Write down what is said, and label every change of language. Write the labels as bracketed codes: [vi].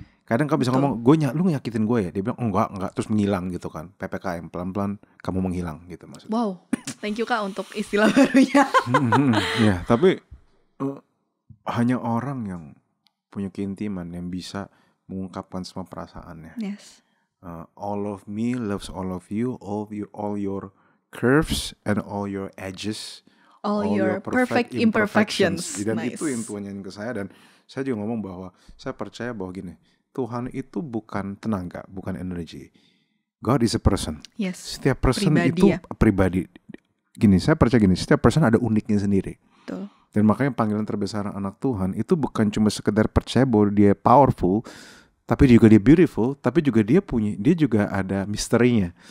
[id] Kadang kamu bisa ngomong, lu nyakitin gue ya? Dia bilang enggak, terus menghilang gitu kan. PPKM, pelan-pelan kamu menghilang gitu maksudnya. Wow, thank you Kak untuk istilah barunya. Ya, tapi hanya orang yang punya keintiman yang bisa mengungkapkan semua perasaannya. [en] Yes. All of me loves all of you, all your curves and all your edges, all your perfect imperfections. [id] Dan itu yang Tuhan nyanyiin ke saya. Dan saya juga ngomong bahwa saya percaya bahwa gini, Tuhan itu bukan tenaga, bukan energi. [en] God is a person. Yes. [id] Setiap person itu pribadi. Gini, saya percaya gini, setiap person ada uniknya sendiri. Betul. Dan makanya panggilan terbesar anak Tuhan itu bukan cuma sekedar percaya bahwa dia powerful, tapi juga dia beautiful, tapi juga dia juga ada misterinya.